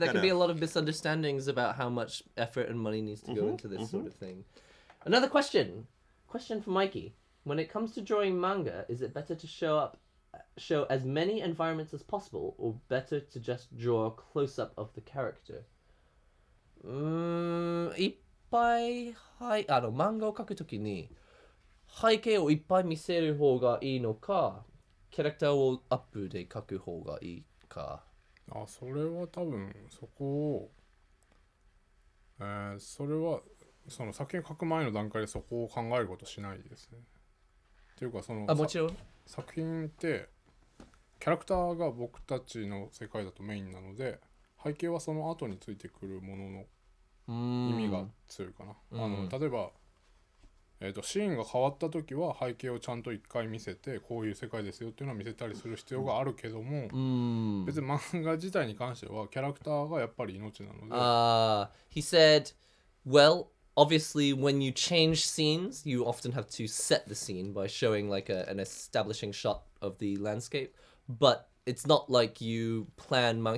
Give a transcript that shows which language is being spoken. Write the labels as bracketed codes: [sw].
[en] There can be a lot of misunderstandings about how much effort and money needs to go into this sort of thing. Another question for Mikey. When it comes to drawing manga, is it better to show as many environments as possible, or better to just draw a close-up of the character? [ja] いっぱい漫画を描くときに背景をいっぱい見せる方がいいのか、キャラクターをアップで描く方がいいか。それは多分そこを、それはその作品を描く前の段階でそこを考えることしないですね。っていうかもちろん作品ってキャラクターが僕たちの世界だとメインなので、背景はその後についてくるものの意味が強いかな。例えば、シーンが変わった時は背景をちゃんと一回見せて、こういう世界ですよっていうのを見せたりする必要があるけども、別に漫画自体に関してはキャラクターがやっぱり命なので。 [en] He said, well, obviously when you change scenes, you often have to set the scene by showing like an establishing shot of the landscape, but it's not like you plan manga.